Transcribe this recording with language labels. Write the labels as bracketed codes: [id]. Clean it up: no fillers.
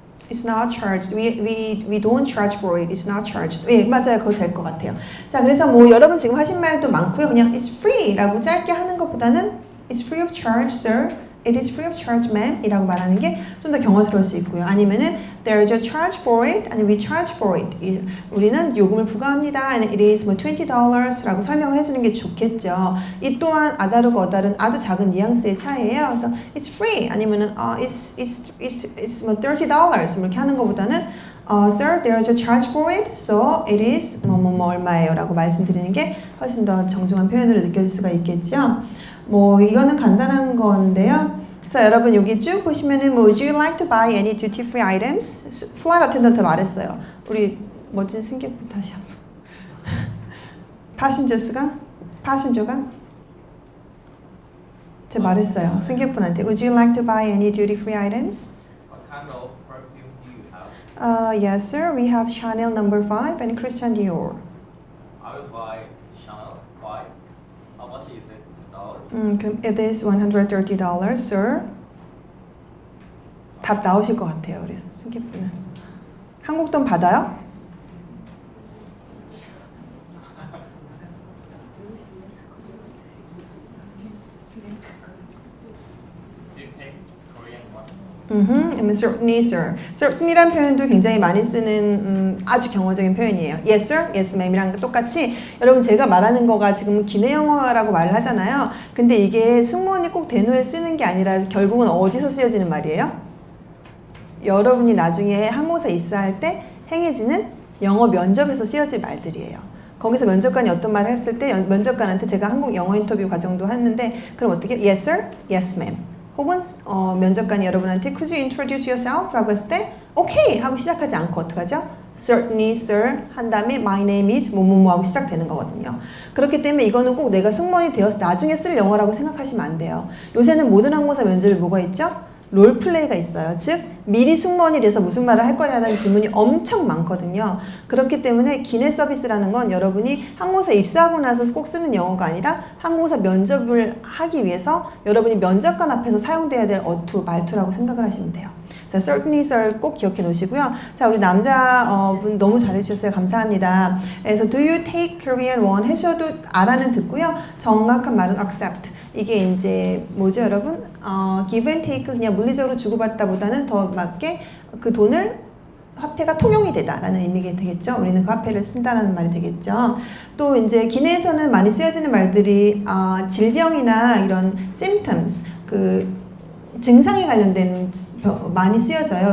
[en] It's not charged. We don't charge for it. It's not charged. [ko] 예, 맞아요. 그거 될 것 같아요. 자, 그래서 여러분 지금 하신 말도 많고요. 그냥 it's free 라고 짧게 하는 것보다는 [en] it's free of charge, sir. it is free of charge, ma'am [ko] 이라고 말하는 게 좀 더 경어스러울 수 있고요. 아니면은 [en] there's a charge for it, 아니 we charge for it. [ko] 우리는 요금을 부과합니다. [en] And it is [ko] 뭐 $20라고 설명을 해주는 게 좋겠죠. 이 또한 아다르고 어다른 아주 작은 뉘앙스의 차이예요. 그래서 it's free 아니면은 it's 뭐 $30 이렇게 하는 것보다는 [en] Sir, there's a charge for it, so it is [ko] 뭐뭐뭐 얼마예요 라고 말씀드리는 게 훨씬 더 정중한 표현으로 느껴질 수가 있겠죠. 뭐 이거는 간단한 건데요. 자, 여러분 여기 쭉 보시면은 뭐 [en] Would you like to buy any duty free items? [ko] 플라이트 어텐던트 말했어요. 우리 멋진 승객분 다시 한번. 파신저가 제가 말했어요. 승객분한테 [en] Would you like to buy any duty free items? What kind of perfume do you have? Yes, sir. We have Chanel No. 5 and Christian Dior. I will buy Chanel 5. How much is it in dollars? [ko] 그럼 [en] it is $130, sir. [ko] 답 나오실 것 같아요. 그래서 승객분은 한국 돈 받아요? [en] Do you take Korean one? Certainly, sir. [ko] Certainly란 표현도 굉장히 많이 쓰는 아주 경어적인 표현이에요. [en] Yes, sir. Yes, ma'am [ko] 이랑 똑같이 여러분 제가 말하는 거가 지금 기내 영어라고 말을 하잖아요. 근데 이게 승무원이 꼭 대놓에 쓰는 게 아니라 결국은 어디서 쓰여지는 말이에요? 여러분이 나중에 항공사 입사할 때 행해지는 영어 면접에서 쓰여질 말들이에요. 거기서 면접관이 어떤 말을 했을 때 면접관한테 제가 한국 영어 인터뷰 과정도 했는데 그럼 어떻게? [en] Yes, sir. Yes, ma'am. [ko] 혹은 면접관이 여러분한테 [en] Could you introduce yourself? [ko] 라고 했을 때 Okay! 하고 시작하지 않고 어떡하죠? [en] Certainly, sir. [ko] 한 다음에 [en] My name is [ko] 뭐뭐뭐 하고 시작되는 거거든요. 그렇기 때문에 이거는 꼭 내가 승무원이 되어서 나중에 쓸 영어라고 생각하시면 안 돼요. 요새는 모든 항공사 면접에 뭐가 있죠? 롤플레이가 있어요. 즉 미리 승무원이 돼서 무슨 말을 할 거냐라는 질문이 엄청 많거든요. 그렇기 때문에 기내 서비스라는 건 여러분이 항공사 입사하고 나서 꼭 쓰는 영어가 아니라 항공사 면접을 하기 위해서 여러분이 면접관 앞에서 사용돼야 될 어투, 말투라고 생각을 하시면 돼요. 자, [en] certainly sir [ko] 꼭 기억해 놓으시고요. 자, 우리 남자분 너무 잘해주셨어요. 감사합니다. 그래서 [en] do you take Korean one [ko] 해주셔도 알아는 듣고요. 정확한 말은 accept. 이게 이제 뭐죠, 여러분? give and take 그냥 물리적으로 주고받다 보다는 더 맞게 그 돈을 화폐가 통용이 되다라는 의미가 되겠죠. 우리는 그 화폐를 쓴다라는 말이 되겠죠. 또 이제 기내에서는 많이 쓰여지는 말들이 질병이나 이런 symptoms 그 증상에 관련된 많이 쓰여져요.